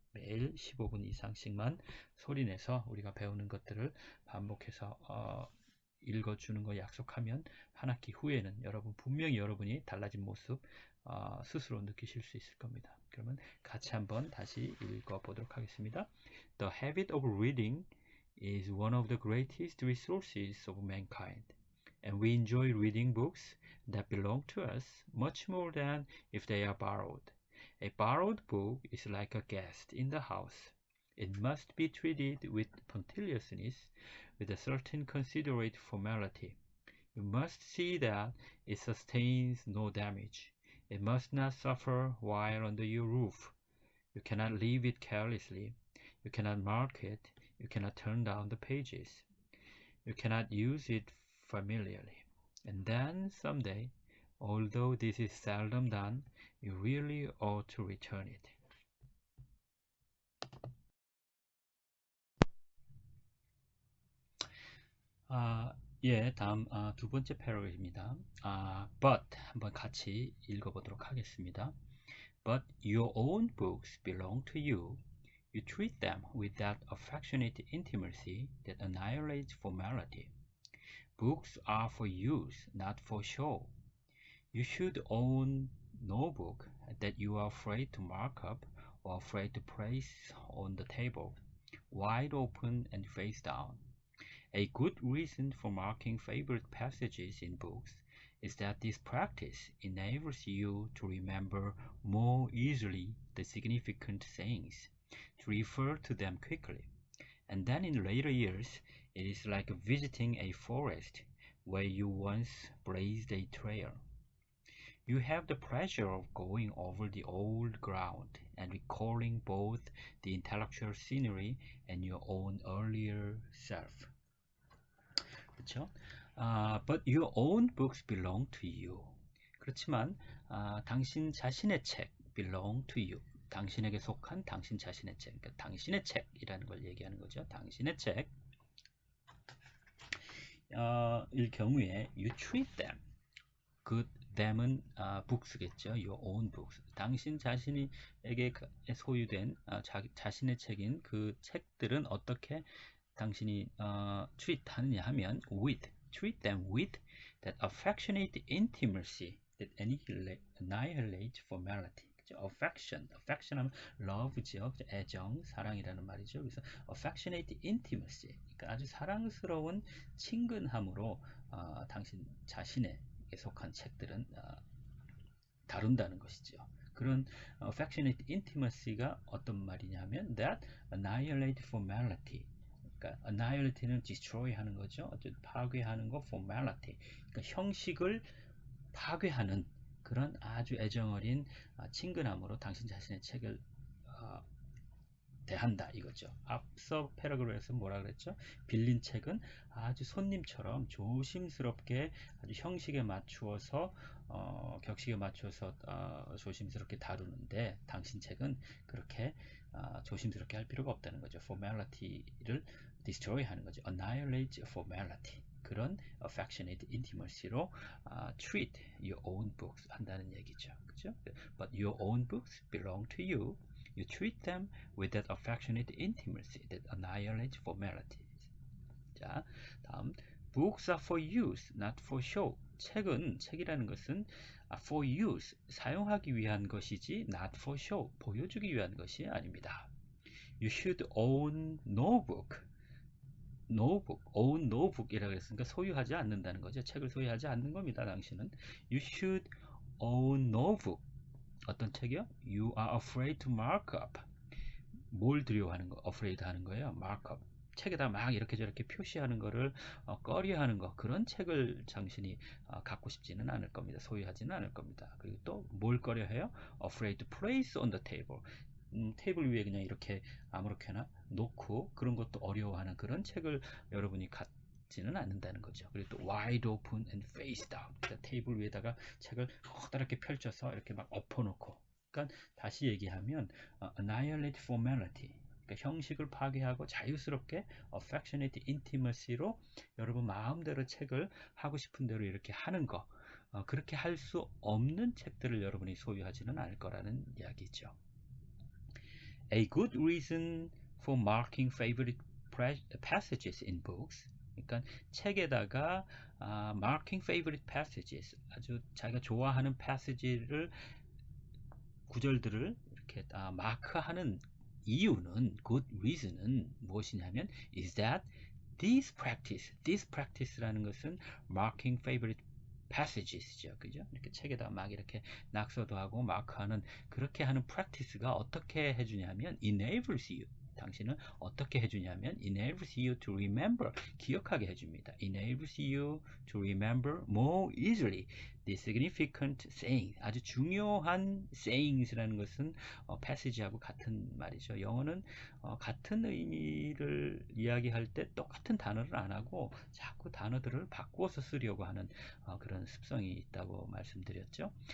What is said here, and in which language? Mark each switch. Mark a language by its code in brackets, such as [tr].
[ko] 매일 15분 이상씩만 소리내서 우리가 배우는 것들을 반복해서 읽어주는 거 약속하면 한 학기 후에는 분명히 여러분이 달라진 모습 스스로 느끼실 수 있을 겁니다. 그러면 같이 한번 다시 읽어보도록 하겠습니다. [en] The habit of reading is one of the greatest resources of mankind, and we enjoy reading books that belong to us much more than if they are borrowed. A borrowed book is like a guest in the house. It must be treated with punctiliousness, with a certain considerate formality. You must see that it sustains no damage. It must not suffer while under your roof. You cannot leave it carelessly. You cannot mark it. You cannot turn down the pages. You cannot use it familiarly. And then someday, although this is seldom done, you really ought to return it. [ko] 예, 다음 두 번째 패러그래프입니다. but 한번 같이 읽어보도록 하겠습니다. [en] But your own books belong to you. You treat them with that affectionate intimacy that annihilates formality. Books are for use, not for show. You should own no book that you are afraid to mark up or afraid to place on the table, wide open and face down. A good reason for marking favorite passages in books is that this practice enables you to remember more easily the significant sayings, to refer to them quickly, and then in later years it is like visiting a forest where you once blazed a trail. You have the pleasure of going over the old ground and recalling both the intellectual scenery and your own earlier self. [ko] 그렇죠? [en] But your own books belong to you. [ko] 그렇지만 당신 자신의 책 [en] belong to you. [ko] 당신에게 속한 당신 자신의 책. 그러니까 당신의 책이라는 걸 얘기하는 거죠. 당신의 책. 일 경우에 [en] you treat them. 그 them은 books겠죠. Your own books. [ko] 당신 자신에게 소유된 자신의 책인 그 책들은 어떻게 당신이 [en] treat [ko] 하느냐 하면 [en] treat them with that affectionate intimacy that annihilates formality. [ko] 그죠? affection 하면 love죠. 그죠? 애정, 사랑이라는 말이죠. 그래서 [en] affectionate intimacy, [ko] 그러니까 아주 사랑스러운 친근함으로 당신 자신에 속한 책들은 다룬다는 것이죠. [en] 그런 affectionate intimacy가 [ko] 어떤 말이냐면 [en] that annihilate formality. [ko] 그러니까 annihilate는 destroy 하는 거죠. 파괴하는 거, formality. 그러니까 형식을 파괴하는 그런 아주 애정어린 친근함으로 당신 자신의 책을 대한다 이거죠. 앞서 패러그래프에서 뭐라 그랬죠? 빌린 책은 아주 손님처럼 조심스럽게 아주 형식에 맞추어서 격식에 맞춰서 조심스럽게 다루는데 당신 책은 그렇게 조심스럽게 할 필요가 없다는 거죠. formality를 destroy 하는 거죠. [en] annihilate formality. 그런 affectionate intimacy로 treat your own books [ko] 한다는 얘기죠. 그죠? [en] But your own books belong to you. You treat them with that affectionate intimacy that annihilates formalities. [ko] 자, 다음 [en] Books are for use, not for show. [ko] 책이라는 것은 [en] for use, [ko] 사용하기 위한 것이지 [en] not for show, [ko] 보여주기 위한 것이 아닙니다. [en] You should own no book. [ko] own no book이라고 했으니까 소유하지 않는다는 거죠. 책을 소유하지 않는 겁니다. 당신은 [en] You should own no book. [ko] 어떤 책이요? [en] You are afraid to mark up. [ko] 뭘 두려워하는 거? afraid 하는 거예요. [en] mark up. [ko] 책에다 막 이렇게 저렇게 표시하는 거를 꺼려하는 거. 그런 책을 당신이 갖고 싶지는 않을 겁니다. 소유하지는 않을 겁니다. 그리고 또 뭘 꺼려해요? [en] afraid to place on the table. [ko] 테이블 위에 그냥 이렇게 아무렇게나 놓고 그런 것도 어려워하는 그런 책을 여러분이 갖지는 않는다는 거죠. 그리고 또 [en] wide open and face down. [ko] 그러니까 테이블 위에다가 책을 커다랗게 펼쳐서 이렇게 막 엎어놓고. 그러니까 다시 얘기하면 [en] annihilate formality. [ko] 그러니까 형식을 파괴하고 자유스럽게 [en] affectionate intimacy [ko] 로 여러분 마음대로 책을 하고 싶은 대로 이렇게 하는 거. 그렇게 할 수 없는 책들을 여러분이 소유하지는 않을 거라는 이야기죠. [en] A good reason for marking favorite passages in books. [ko] 그러니까 책에다가 [en] marking favorite passages, [ko] 아주 자기가 좋아하는 passage를 구절들을 이렇게 마크하는 이유는 good reason은 무엇이냐면 [en] is that this practice [ko] 라는 것은 marking favorite passages죠. 그죠? 이렇게 책에다 막 이렇게 낙서도 하고 마크하는 그렇게 하는 practice가 어떻게 해주냐면 [en] enables you. [ko] 당신은 어떻게 해주냐면 [en] enables you to remember. [ko] 기억하게 해줍니다. [en] enables you to remember more easily. The significant saying, [ko] 아주 중요한 sayings라는 것은 passage하고 같은 말이죠. 영어는 같은 의미를 이야기할 때 똑같은 단어를 안 하고 자꾸 단어들을 바꾸어서 쓰려고 하는 그런 습성이 있다고 말씀드렸죠.